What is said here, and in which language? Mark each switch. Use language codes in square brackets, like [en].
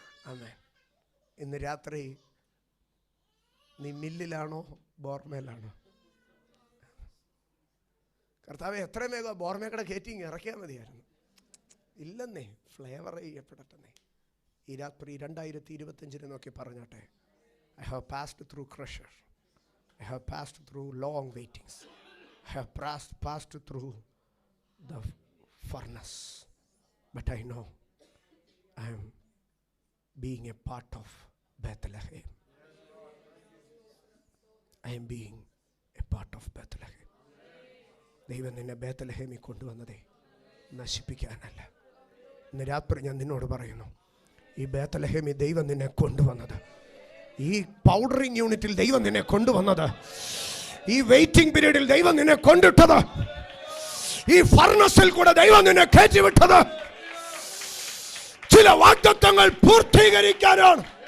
[ml] ആമേൻ. ഇന്ന് രാത്രി നീ മില്ലിലാണോ ബോർമേലാണോ? കർത്താവെ, എത്രയും വേഗം ബോർമേക്കടെ കയറ്റി ഇറക്കിയാൽ മതിയായിരുന്നു. ഇല്ലെന്നേ, ഫ്ലേവർ ചെയ്യപ്പെടട്ടെന്നേ. ഈ രാത്രി 2025 നോക്കി പറഞ്ഞോട്ടെ, [en] I have passed through crusher, I have passed through long waitings, I have passed through the furnace, but I know I am being a part of Bethlehem. I am being a part of Bethlehem. [ml] ദൈവം നിന്നെ ബേത്ലഹേമിൽ കൊണ്ടുവന്നതേ നശിപ്പിക്കാനല്ല. ഇന്ന് രാത്രി ഞാൻ നിന്നോട് പറയുന്നു, ഈ ബേത്ലഹേമിൽ ദൈവം നിന്നെ കൊണ്ടുവന്നത്, ഈ പൗഡറിംഗ് യൂണിറ്റിൽ ദൈവം നിന്നെ കൊണ്ടുവന്നത്, ഈ വെയിറ്റിംഗ് പീരീഡിൽ ദൈവം നിന്നെ കൊണ്ടിട്ടത്, ഈ ഫർണസിൽ കൂടെ ദൈവം നിന്നെ കയറ്റിവിട്ടത് ചില വാഗ്ദത്തങ്ങൾ പൂർത്തീകരിക്കാനാണ്.